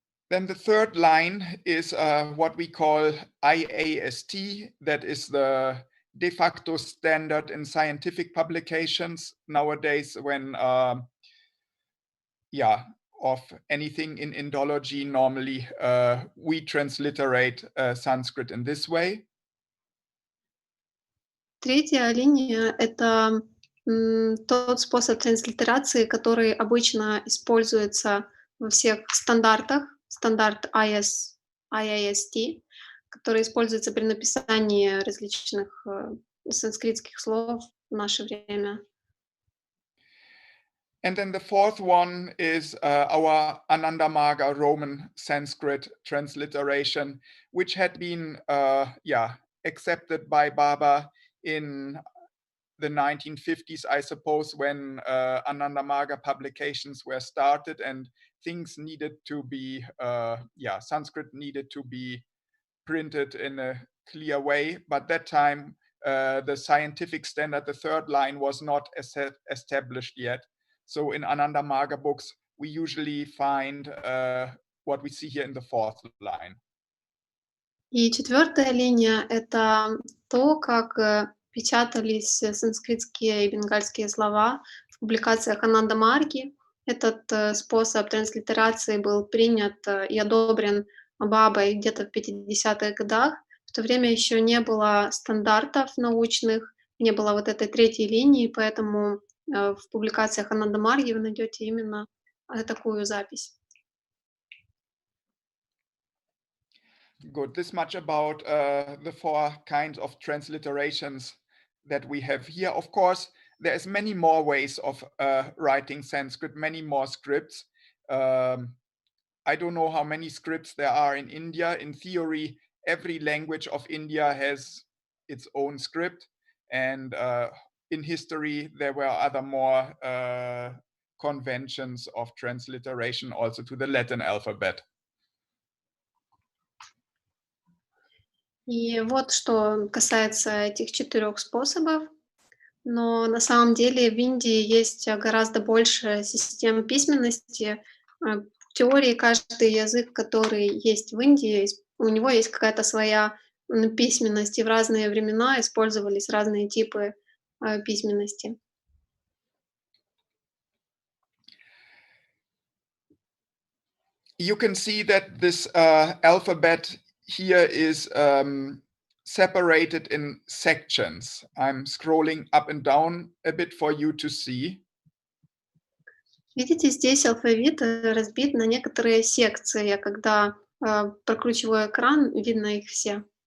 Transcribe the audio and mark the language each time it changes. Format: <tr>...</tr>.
<en>Then the third line is what we call IAST, that is the de facto standard in scientific publications nowadays when, of anything in Indology, normally we transliterate Sanskrit in this way.</en> <ru>Третья линия — это тот способ транслитерации, который обычно используется во всех стандартах, стандарт IAST, который используется при написании различных санскритских слов в наше время.</ru> <en>And then the fourth one is our Ananda Marga Roman Sanskrit transliteration, which had been accepted by Baba in the 1950s, I suppose, when Ananda Marga publications were started and things needed to be, Sanskrit needed to be printed in a clear way. But that time, the scientific standard, the third line, was not established yet. So in Ananda Marga books, we usually find what we see here in the fourth line.</en> <ru>И четвертая линия — это то, как печатались санскритские и бенгальские слова в публикациях Ананда Марги. Этот способ транслитерации был принят и одобрен Бабой где-то в 50-х годах, в то время еще не было стандартов научных, не было вот этой третьей линии, поэтому в публикациях Ананды Марги вы найдете именно такую запись.</ru> <en>Good. This much about the 4 kinds of transliterations that we have here. Of course, there's many more ways of writing Sanskrit, many more scripts. I don't know how many scripts there are in India. In theory, every language of India has its own script. And in history, there were other more conventions of transliteration also to the Latin alphabet.</en> <ru>И вот что касается этих 4 способов. Но на самом деле в Индии есть гораздо больше систем письменности. В теории каждый язык, который есть в Индии, у него есть какая-то своя письменность, и в разные времена использовались разные типы письменности.</ru> <en>You can see that this alphabet here is separated in sections. I'm scrolling up and down a bit for you to see.</en> <ru>Видите, здесь алфавит разбит на некоторые секции. Когда прокручиваю экран, видно их все.</ru>